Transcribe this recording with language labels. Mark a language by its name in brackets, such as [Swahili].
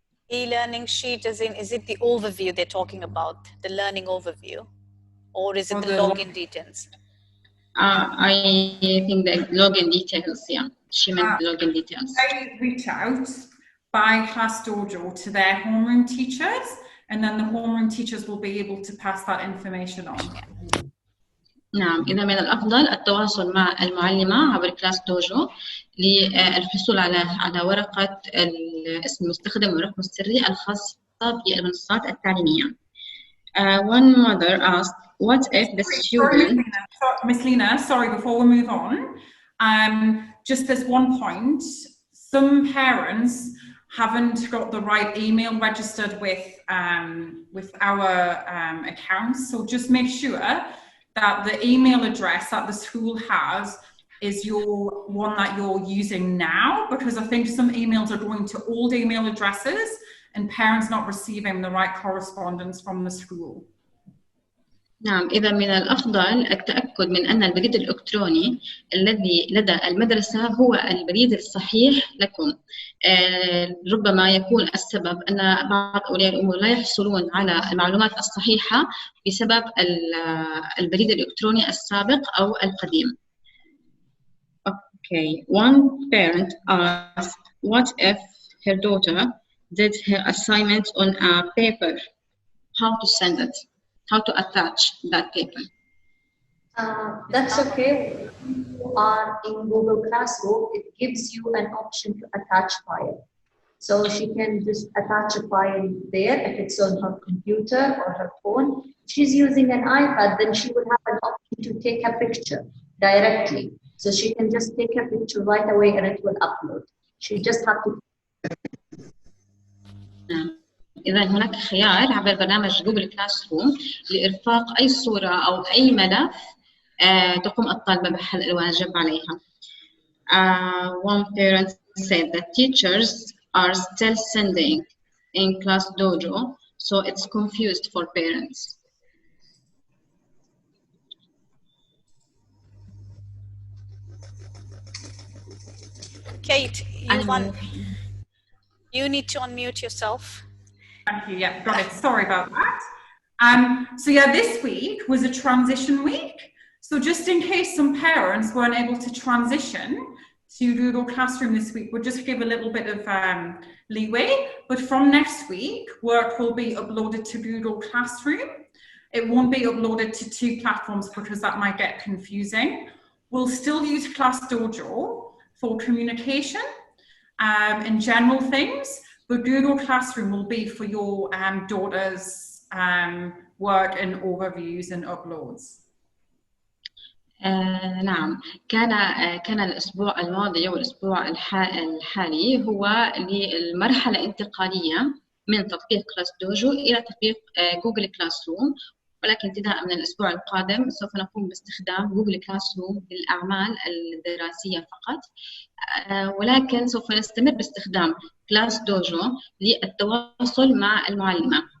[English] E-learning sheet is it the overview they're talking about, the learning overview, or is it the login details? I think the login details, yeah. She meant the login details. They reach out by ClassDojo to their homeroom teachers, and then the homeroom teachers will be able to pass that information on. [Arabic] نعم، إذا من الأفضل التواصل مع المعلمة عبر ClassDojo للحصول على ورقة اسم المستخدم والرقم السري الخاصة بالمنصات التعليمية. [English] One mother asked, "What if the student?" Miss Lena, sorry, before we move on, just this one point. Some parents haven't got the right email registered with our accounts, so just make sure that the email address that the school has is your one that you're using now, because I think some emails are going to old email addresses and parents not receiving the right correspondence from the school. [Arabic] نعم، إذا من الأفضل التأكد من أن البريد الإلكتروني الذي لدى المدرسة هو البريد الصحيح لكم. ربما يكون السبب أن بعض أولياء الأمور لا يحصلون على المعلومات الصحيحة بسبب البريد الإلكتروني السابق أو القديم. [English] Okay, one parent asked, "What if her daughter did her assignment on a paper? How to send it? How to attach that paper?" That's okay. You are in Google Classroom. It gives you an option to attach file. So she can just attach a file there if it's on her computer or her phone. If she's using an iPad, then she would have an option to take a picture directly. So she can just take a picture right away and it will upload. She just have to. [Arabic] إذا هناك خيار عبر برنامج جوجل كلاس روم لإرفاق أي صورة أو أي ملف تقوم الطالبة بحل الواجب عليها. [English] One parent said that teachers are still sending in ClassDojo, so it's confused for parents. Kate, you need to unmute yourself. Thank you. Yeah, got it. Sorry about that. So yeah, this week was a transition week. So just in case some parents weren't able to transition to Google Classroom this week, we'll just give a little bit of leeway. But from next week, work will be uploaded to Google Classroom. It won't be uploaded to two platforms because that might get confusing. We'll still use ClassDojo for communication and general things, but Google Classroom will be for your daughter's work and overviews and uploads. [Arabic] نعم، كان الأسبوع الماضي والأسبوع الحالي هو للمرحلة الانتقالية من تطبيق ClassDojo إلى تطبيق جوجل كلاس روم، ولكن ابتداء من الأسبوع القادم سوف نقوم باستخدام جوجل كلاس روم للأعمال الدراسية فقط، ولكن سوف نستمر باستخدام ClassDojo للتواصل مع المعلمة.